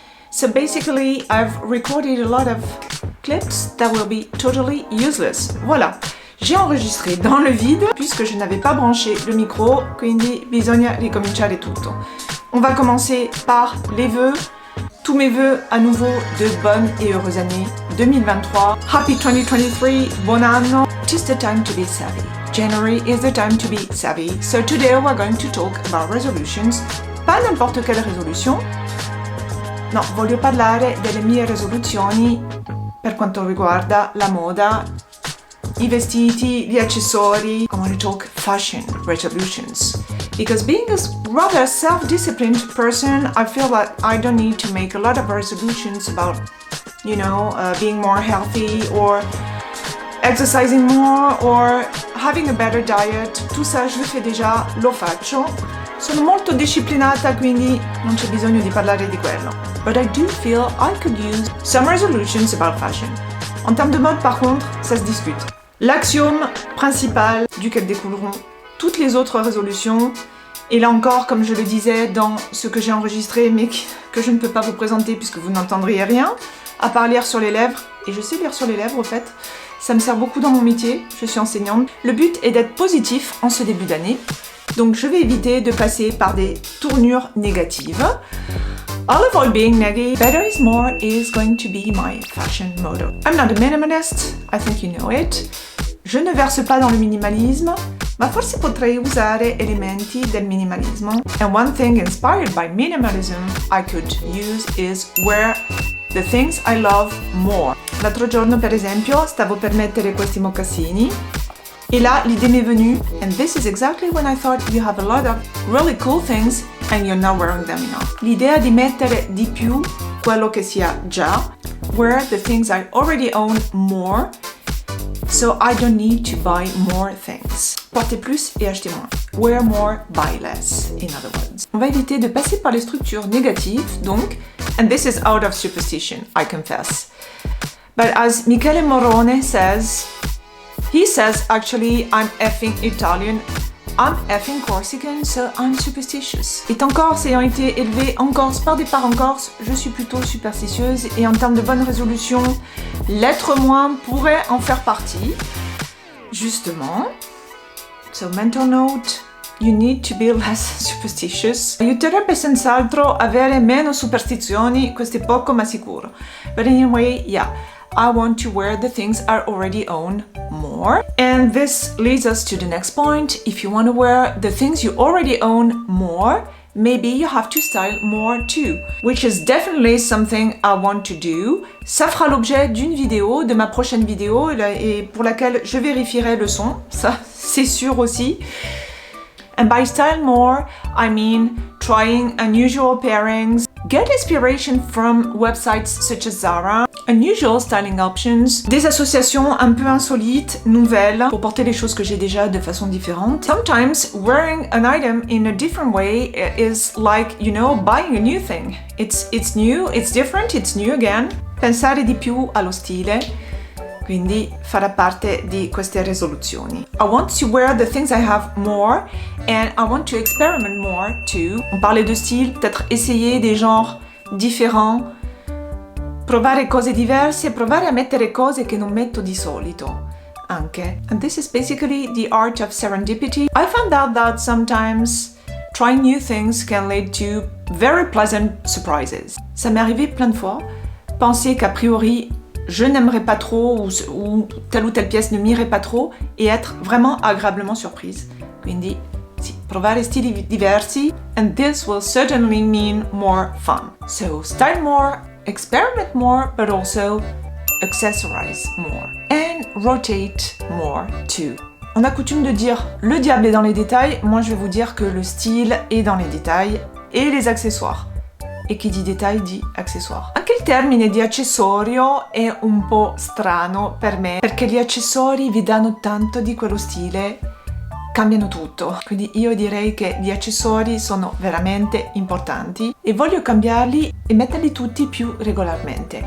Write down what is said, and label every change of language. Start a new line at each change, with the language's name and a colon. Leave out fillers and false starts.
English: So basically I've recorded a lot of clips that will be totally useless.
French: Voilà, j'ai enregistré dans le vide puisque je n'avais pas branché le micro,
Italian: quindi bisogna ricominciare tutto.
French: On va commencer par les vœux. Tous mes vœux à nouveau de bonnes et heureuses années 2023.
English: Happy 2023,
Italian: buon anno.
English: Just the time to be savvy. January is the time to be savvy. So today we're going to talk about resolutions.
French: Pas n'importe quelle résolution.
Italian: No, voglio parlare delle mie risoluzioni per quanto riguarda la moda, i vestiti, gli accessori.
English: I want to talk fashion resolutions. Because being a rather self-disciplined person, I feel that I don't need to make a lot of resolutions about, being more healthy or exercising more or having a better diet.
French: Tout ça, je le fais déjà,
Italian: lo faccio. Sono molto disciplinata, quindi non c'è bisogno di parlare di quello.
English: But I do feel I could use some resolutions about fashion.
French: En termes de mode, par contre, ça se discute. L'axiome principal duquel découleront toutes les autres résolutions, et là encore, comme je le disais dans ce que j'ai enregistré, mais que je ne peux pas vous présenter puisque vous n'entendriez rien, à part lire sur les lèvres, et je sais lire sur les lèvres au fait, ça me sert beaucoup dans mon métier, je suis enseignante. Le but est d'être positif en ce début d'année, donc je vais éviter de passer par des tournures négatives.
English: I'll avoid being naggy. Better is more is going to be my fashion motto. I'm not a minimalist, I think you know it.
French: Je ne verse pas dans le minimalisme,
Italian: ma forse potrei usare elementi del minimalismo.
English: And one thing inspired by minimalism I could use is wear the things I love more.
Italian: L'altro giorno, per esempio, stavo per mettere questi mocassini e là l'idea mi è venuta,
English: and this is exactly when I thought you have a lot of really cool things and you're not wearing them enough.
Italian: L'idea di mettere di più quello che si ha già,
English: wear the things I already own more, so I don't need to buy more things.
French: Portez plus et achetez moins.
English: Wear more, buy less, in other words.
French: On va éviter de passer par les structures négatives, donc,
English: and this is out of superstition, I confess. But as Michele Morrone says, he says actually I'm effing Italian, I'm effing Corsican, so I'm superstitious.
French: Étant Corse, ayant été élevée en Corse par des parents corses, je suis plutôt superstitieuse et en termes de bonnes résolutions, l'être moins pourrait en faire partie. Justement.
English: So mental note, you need to be less superstitious.
Italian: Aiuterebbe senz'altro avere meno superstizioni, questo è poco ma sicuro.
English: But anyway, yeah. I want to wear the things I already own more. And this leads us to the next point. If you want to wear the things you already own more, maybe you have to style more too, which is definitely something I want to do.
French: Ça fera l'objet d'une vidéo, de ma prochaine vidéo, et pour laquelle je vérifierai le son, ça c'est sûr aussi.
English: And by style more, I mean trying unusual pairings, get inspiration from websites such as Zara, unusual styling options,
French: des associations un peu insolites, nouvelles, pour porter les choses que j'ai déjà de façon différente.
English: Sometimes wearing an item in a different way is like, buying a new thing. It's new, it's different, it's new again.
Italian: Pensare di più allo stile, quindi farà parte di queste risoluzioni.
English: I want to wear the things I have more and I want to experiment more too.
French: On parlait de style, peut-être essayer des genres différents,
Italian: provare cose diverse e provare a mettere cose che non metto di solito anche.
English: And this is basically the art of serendipity. I found out that sometimes trying new things can lead to very pleasant surprises.
French: Ça m'est arrivé plein de fois, penser qu'a priori je n'aimerais pas trop ou telle pièce ne m'irait pas trop et être vraiment agréablement surprise.
Italian: Quindi, sì, provare stili diversi
English: and this will certainly mean more fun. So, style more, experiment more, but also accessorize more and rotate more too.
French: On a coutume de dire le diable est dans les détails, moi je vais vous dire que le style est dans les détails et les accessoires.
Italian: E chi di détail dit accessoire. Anche il termine di accessorio è un po' strano per me, perché gli accessori vi danno tanto di quello stile, cambiano tutto. Quindi io direi che gli accessori sono veramente importanti e voglio cambiarli e metterli tutti più regolarmente.